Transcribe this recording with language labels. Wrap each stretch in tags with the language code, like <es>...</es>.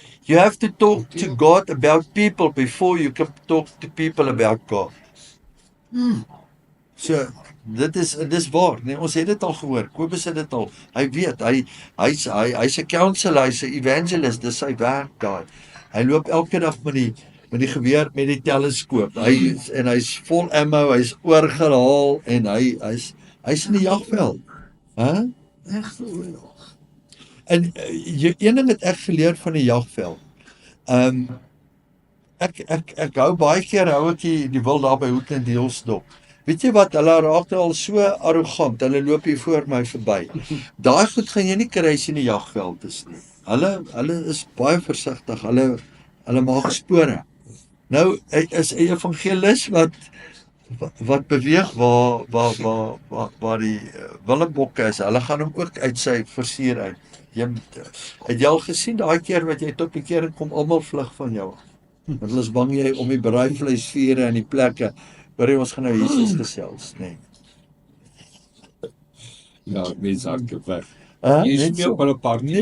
<en>You have to talk to God about people before you can talk to people about God.</en> <af>So dis waar, nee, ons het dit al gehoor. Kobus het dit al. Hy weet, hy's 'n counselor, hy's 'n evangelist, dis sy werk daai. Hy loop elke dag met die geweer met die teleskoop. Hy's vol ammo, hy's oorgehaal en hy's in die jagveld. Hè? Regte oorlog. En een ding het ek geleer van die jagveld. Ek hou baie keer hou ek die wil daar by Hoekland Hills dop. Weet jy wat, hulle raak al so arrogant, hulle loop hier voor my verby. Daai goed gaan jy nie kry as jy in die jagveld is nie. Hulle is baie versigtig, hulle maak spore. Nou, hy is 'n evangelis wat beweeg waar die willebokke is. Hulle gaan hom ook uit sy versier uit. Het jy al gesien daai keer wat jy tot bekeer kom, almal vlug van jou. Want hulle is bang jy om die braaivleisvure en die plekke. Hoor ons gaan nou Jesus gesels, nee. Ja, mense hak weg. Jy Jy is nie op hulle park nie.</af>